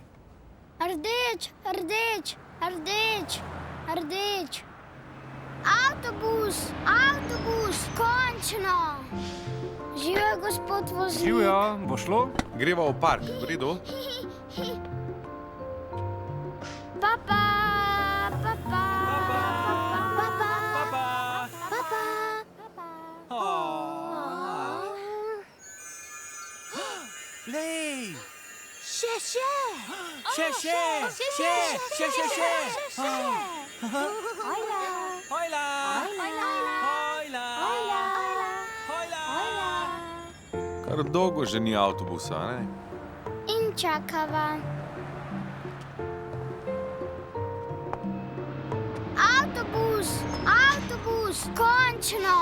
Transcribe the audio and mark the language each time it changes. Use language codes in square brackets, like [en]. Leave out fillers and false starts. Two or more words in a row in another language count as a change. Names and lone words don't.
[sl] Rdeč, rdeč, rdeč, rdeč. Avtobus, avtobus, končno. Živijo, gospod voznik. Živjo, bo šlo? Greva v park, v redu? Papa, papa, papa, papa. Lei! Še, še. Še! Hojla. Hojla! Hojla. Kar dolgo že ni avtobusa, ne? In čakava. Avtobus, končno.